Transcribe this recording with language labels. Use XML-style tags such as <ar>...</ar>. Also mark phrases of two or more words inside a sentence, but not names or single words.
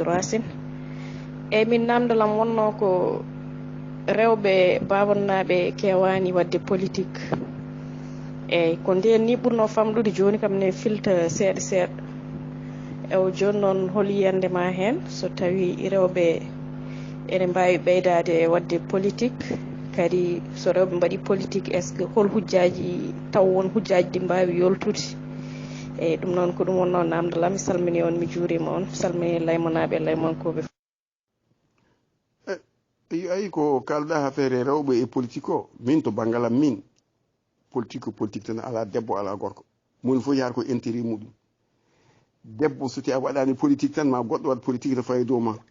<ff>racine eyyi min namdalam wonno ko rewɓe babannaɓe kewani wadde politique eyyi ko nden ni ɓurno famɗude joni kam ne filta seeɗa seeɗa ewo joni noon hol yiyandema hen so tawi rewɓe ene mbawi ɓeydade wadde politique kadi so rewɓe mbaɗi politique</ff> <fr>est ce que</fr> <ff>hol hujjaji taw won hujjaji ɗi mbawi yoltude eyyi ɗum noon ko ɗum wonno namdalam mi salmini on mi juurima on salmini laymonaɓe laymonkoɓe ayi ko kalɗa affaire rewɓe e politique o min to banggalam min politique tan ala debbo ala gorko moni fof yaara ko intérêt muɗum debbo so tawi a waɗani politique tan ma goɗɗo waɗa politique to fayi dow ma</ff>